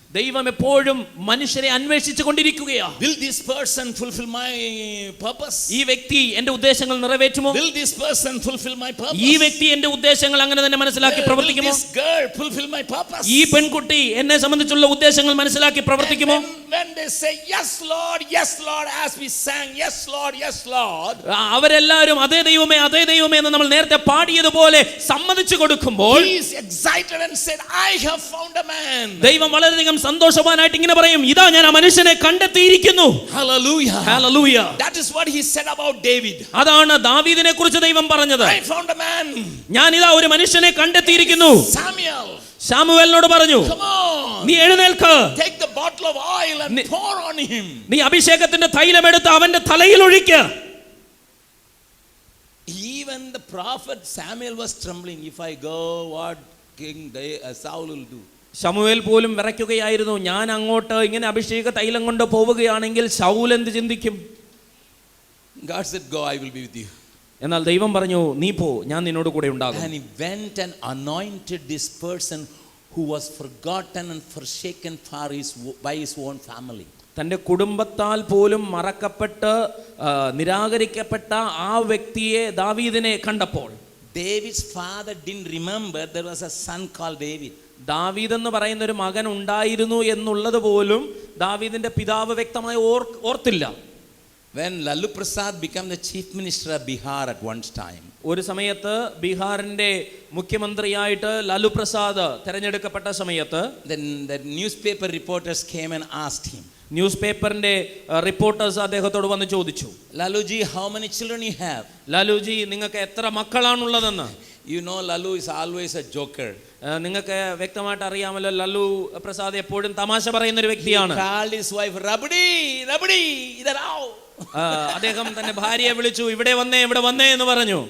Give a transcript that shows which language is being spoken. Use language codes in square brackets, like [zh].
[ml] ദൈവം എപ്പോഴും മനുഷ്യരെ അന്വേഷിച്ചു കൊണ്ടിരിക്കുകയാണ്. [en] Will this person fulfill my purpose? [ml] ഈ വ്യക്തി എന്റെ ഉദ്ദേശങ്ങൾ നിറവേറ്റുമോ? [en] Will this person fulfill my purpose? [ml] ഈ വ്യക്തി എന്റെ ഉദ്ദേശങ്ങൾ അങ്ങനെ തന്നെ മനസ്സിലാക്കി പ്രവർത്തിക്കുമോ? [en] Will this girl fulfill my purpose? [ml] ഈ പെൺകുട്ടി എന്നെ സംബന്ധിച്ചുള്ള ഉദ്ദേശങ്ങൾ മനസ്സിലാക്കി പ്രവർത്തിക്കുമോ? [en] When they say yes Lord, yes Lord, as we sang yes Lord, yes Lord, [ml] അവരെല്ലാവരും അതേ ദൈവമേ അതേ ദൈവമേ എന്ന് നമ്മൾ നേരത്തെ പാടിയതുപോലെ സമ്മതിച്ചു കൊടുക്കുമ്പോൾ, [en] he is excited and said, I have found a man. [ml] ദൈവം വളരെയധികം സന്തോഷവാനായിട്ട് ഇങ്ങനെ പറയും, ഇതാ ഞാൻ ആ മനുഷ്യനെ കണ്ടെത്തിയിരിക്കുന്നു. [en] Hallelujah. Hallelujah. That is what he said about David. [ml] അതാണ് ദാവീദിനെ കുറിച്ച് ദൈവം പറഞ്ഞത്. [en] I found a man. [ml] ഞാൻ ഇതാ ഒരു മനുഷ്യനെ കണ്ടെത്തിയിരിക്കുന്നു. [en] Samuel, [ml] ശമൂവേലിനോട് പറഞ്ഞു, [en] come on, [ml] നീ എഴുന്നേൽക്ക്, [en] take the bottle of oil and pour on him. [ml] നീ അഭിഷേകത്തിന്റെ തൈലം എടുത്ത് അവന്റെ തലയിൽ ഒഴിക്ക്. [en] Even the prophet Samuel was trembling. If I go, what King Saul will do? [ml] ശമൂവേൽ പോലും വിറയ്ക്കുകയായിരുന്നു, ഞാൻ അങ്ങോട്ട് ഇങ്ങനെ അഭിഷേക തൈലം കൊണ്ട് പോവുകയാണെങ്കിൽ ശൗൽ എന്ത് ചിന്തിക്കും? [en] God said, go, I will be with you. [ml] എന്നാൽ ദൈവം പറഞ്ഞു, നീ പോ, ഞാൻ നിന്നോട് കൂടെ ഉണ്ടാകും. [en] And he went and anointed this person who was forgotten and forsaken by his own family. [ml] തൻ്റെ കുടുംബത്താൽ പോലും മറക്കപ്പെട്ട് നിരാകരിക്കപ്പെട്ട ആ വ്യക്തിയെ ദാവീദിനെ കണ്ടപ്പോൾ, [en] David's father didn't remember there was a son called David. [ml] ദാവീദ് എന്ന് പറയുന്ന ഒരു മകൻ ഉണ്ടായിരുന്നു എന്നുള്ളത് പോലും ദാവീദിന്റെ പിതാവ് വ്യക്തമായി ഓർത്തില്ല. [en] When Lalu Prasad became the chief minister of Bihar at one time, [ml] ഒരു സമയത്ത് ബീഹാറിന്റെ മുഖ്യമന്ത്രിയായിട്ട് ലാലു പ്രസാദ് തെരഞ്ഞെടുക്കപ്പെട്ട സമയത്ത്, [en] then the newspaper reporters came and asked him, [ml] news പേപ്പറിന്റെ റിപ്പോർട്ടേഴ്സ് അദ്ദേഹത്തോട് വന്ന് ചോദിച്ചു, [en] Laluji, how many children you have? [ml] ലാലുജി, നിങ്ങൾക്ക് എത്ര മക്കളാണുള്ളതെന്ന്. [en] You know, Lalu is always a joker. [ml] നിങ്ങൾക്ക് വ്യക്തമായിട്ട് അറിയാമല്ലോ, ലല്ലു പ്രസാദ് എപ്പോഴും തമാശ പറയുന്ന ഒരു വ്യക്തിയാണ്. [en] He called his wife, Rabdi, Rabdi, [hi] idhar aao. [ml] അദ്ദേഹം തന്റെ ഭാര്യയെ വിളിച്ചു, ഇവിടെ വന്നേ ഇവിടെ വന്നേ എന്ന് പറഞ്ഞു.